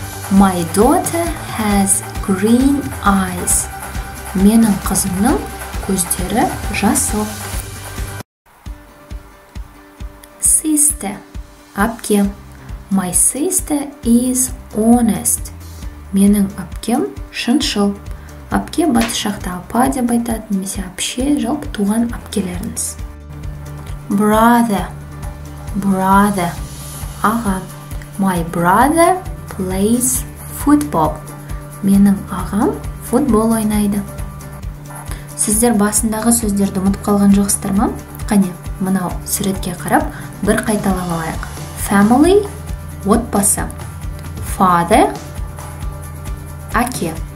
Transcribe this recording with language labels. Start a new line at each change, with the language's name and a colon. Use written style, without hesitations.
English: My daughter has green eyes.
Kazakh: Менің қызымның көздері жасыл.
English: Sister. Апке. My sister is honest.
Kazakh: Менің апкем шыншыл. Апке батыс жақта апа деп айтады, немесе апше, жалпы туған апкелеріңіз.
English: Brother. Brother. Аға. My brother plays football.
Kazakh: Менің ағам футбол ойнайды. Сіздер басындағы сөздерді ұмытып қалған жоқсыздар ма? Қане, мынау суретке қарап бір қайталап алайық. Family отбасы. Father әке.